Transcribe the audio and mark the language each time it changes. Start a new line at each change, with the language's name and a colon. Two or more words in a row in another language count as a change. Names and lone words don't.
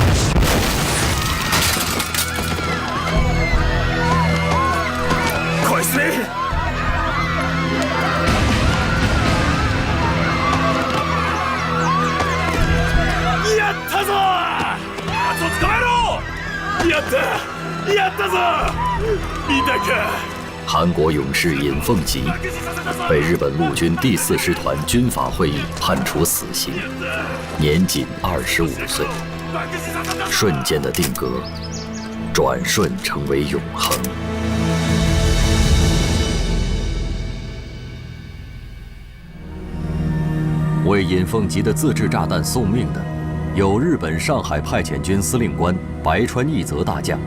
Japanese: 返せ！やったぞ！奴を捕まえろ！やった！やったぞ！見たか？
Chinese: 韩国勇士尹奉吉被日本陆军第4师团军法会议判处死刑，年仅25岁。瞬间的定格，转瞬成为永恒。为尹奉吉的自制炸弹送命的，有日本上海派遣军司令官白川义则大将。